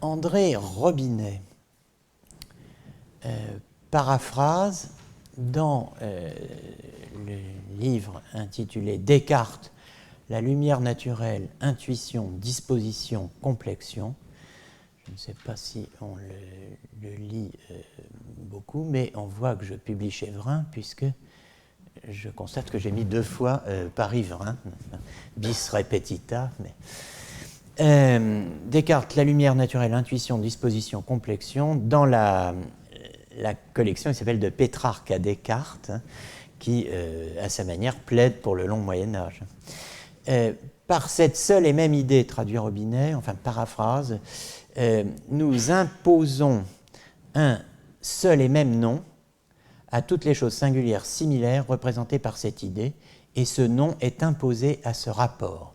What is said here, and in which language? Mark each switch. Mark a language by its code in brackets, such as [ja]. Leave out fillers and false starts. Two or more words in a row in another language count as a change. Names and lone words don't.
[fr] André Robinet paraphrase dans le livre intitulé Descartes, la lumière naturelle, intuition, disposition, complexion. Je ne sais pas si on le lit beaucoup, mais on voit que je publie chez Vrin, puisque je constate que j'ai mis 2 fois Paris-Vrin, [la] bis repetita. [fr] Descartes, la lumière naturelle, intuition, disposition, complexion, dans la collection qui s'appelle De Pétrarque à Descartes, qui, à sa manière, plaide pour le long Moyen-Âge. Par cette seule et même idée, traduit Robinet, enfin paraphrase, nous imposons un seul et même nom à toutes les choses singulières similaires représentées par cette idée, et ce nom est imposé à ce rapport.